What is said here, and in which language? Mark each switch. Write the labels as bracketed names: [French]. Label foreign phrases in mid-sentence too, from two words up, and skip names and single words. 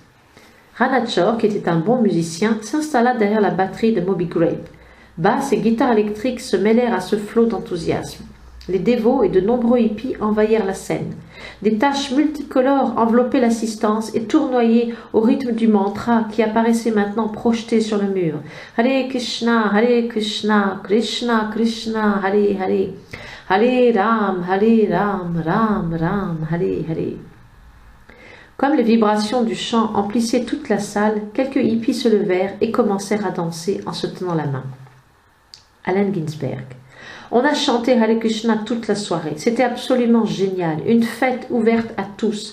[French] Ranachor, qui était un bon musicien, s'installa derrière la batterie de Moby Grape. Basses et guitares électriques se mêlèrent à ce flot d'enthousiasme. Les dévots et de nombreux hippies envahirent la scène. Des taches multicolores enveloppaient l'assistance et tournoyaient au rythme du mantra qui apparaissait maintenant projeté sur le mur. [Sanskrit] हरे कृष्ण, कृष्ण कृष्ण, हरे हरे. हरे राम, राम राम, हरे हरे. [French] Comme les vibrations du chant emplissaient toute la salle, quelques hippies se levèrent et commencèrent à danser en se tenant la main. Allen Ginsberg. On a chanté [Sanskrit] हरे कृष्ण [French] toute la soirée. C'était absolument génial. Une fête ouverte à tous.